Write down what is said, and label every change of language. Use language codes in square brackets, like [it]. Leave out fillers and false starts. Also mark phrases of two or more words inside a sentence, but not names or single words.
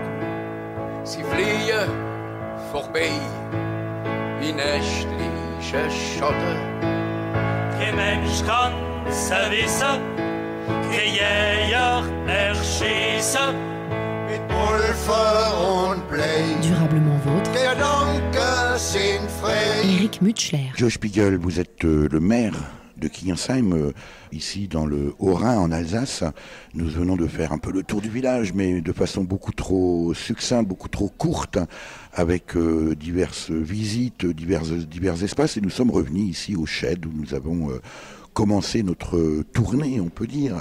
[de] Sie fliehen vorbei wie nächtliche Schatten. Kein Mensch kann es wissen, kein Jäger erschießen. Mit Pulver und Blei. [fr] Durablement vôtre. [de] Gedanken sind frei. [fr] Éric Mutschler. Joe Spiegel, vous êtes le maire de Kingersheim, ici dans le Haut-Rhin, en Alsace. Nous venons de faire un peu le tour du village, mais de façon beaucoup trop succincte, beaucoup trop courte, avec diverses visites, divers espaces, et nous sommes revenus ici au Shed, où nous avons commencé notre tournée, on peut dire.